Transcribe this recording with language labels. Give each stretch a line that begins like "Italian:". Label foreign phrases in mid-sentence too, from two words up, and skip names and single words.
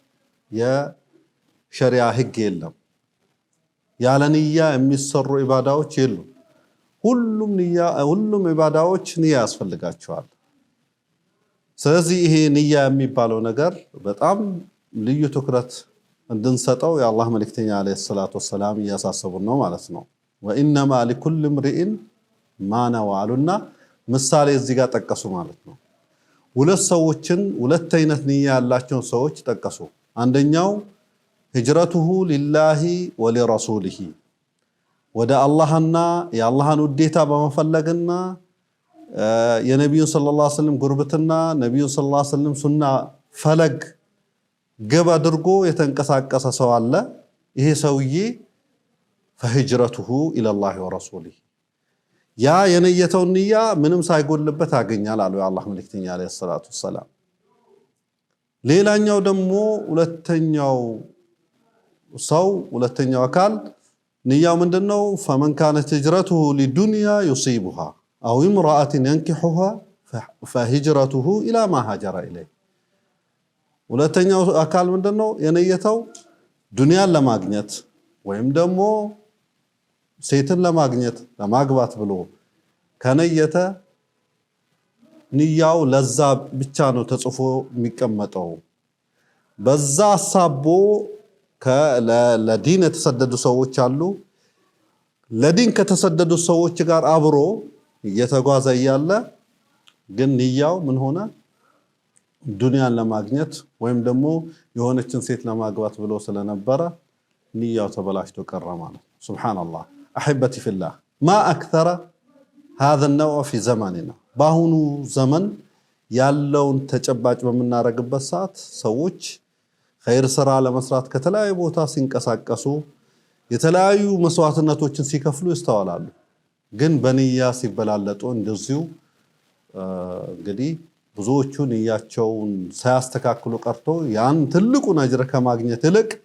Amharic: የሸሪዓ ህግ የለም። ያለ ንያ የሚሰሩ ኢባዳዎች የሉም። ሁሉም ኢባዳዎች ንያ ያስፈልጋቸዋል። ስለዚህ ይሄ ንያ የሚባለው ነገር በጣም ልዩ ትኩረት እንድንሰጠው የአላህ መልእክተኛ
Arabic: عليه الصلاة والسلام
Amharic: ያሳሰቡን ነው ማለት ነው።
Arabic: وإنما لكل امرئ ما نوى
Amharic: አሉና ምሳሌ እዚህ ጋር ጠቀሱ ማለት ነው። ሁለት አይነት ንያ ያላቸው ሰዎች ጠቀሱ። አንደኛው
Arabic: هجرته لله ولرسوله
Amharic: ወደ አላህና የአላህን ውዴታ በመፈለግና የነብዩ
Arabic: صلى الله عليه وسلم
Amharic: ጉርብትና ነብዩ
Arabic: صلى الله عليه وسلم
Amharic: ሱና ፈለግ ገባ አድርጎ የተንቀሳቀሰ ሰው አለ። ይሄ ሰውዬ
Arabic: فهجرته الى الله ورسوله
Amharic: ያ የነየተው ንያ ምንም ሳይጎልበት ያገኛል አሉ የአላህ መልእክተኛ
Arabic: عليه الصلاة السلام።
Amharic: ሌላኛው ደግሞ ሁለተኛው አካል ንያው ምንድነው?
Arabic: فمن كانت هجرته لدنيا يصيبها او امراه ينكحها فهجرته الى ما هاجر اليه
Amharic: ሁለተኛው አካል ምንድነው? የነየተው ዱንያን ለማግኘት ወይም ደግሞ ሴትን ለማግኘት ለማግባት ብሎ ከነየተ ንያው ለዛ ብቻ ነው ተጽፎ የሚቀመጠው። በዛ ሐሳቦ ለዲን የተሰደዱ ሰዎች አሉ። ለዲን ከተሰደዱ ሰዎች ጋር አብሮ እየተጓዘ ያለ ግን ንያው ምን ሆነ? ዱንያን ለማግኘት ወይም ደግሞ የሆነችን ሴት ለማግባት ብሎ ስለነበረ ንያው ተበላሽቶ ቀረ ማለት ሱብሃንአላህ።
Arabic: احبتي في الله ما اكثر هذا النوع في زماننا
Amharic: باهونو زمن ያለውን ተጨባጭ በመናረግበት ሰዓት ሰዎች ኸይር ስራ ለመስራት ከተለያዩ ቦታ ሲንቀሳቀሱ የተለያዩ መስዋዕትነቶችን ሲከፍሉ ይስተዋላሉ። ግን በንያ ሲበላለጡ እንደዚሁ እንግዲህ ብዙዎቹ ንያቸውን ሳያስተካክሉ ቀርቶ ያን ትልቁን አጅር ከማግኘት ይልቅ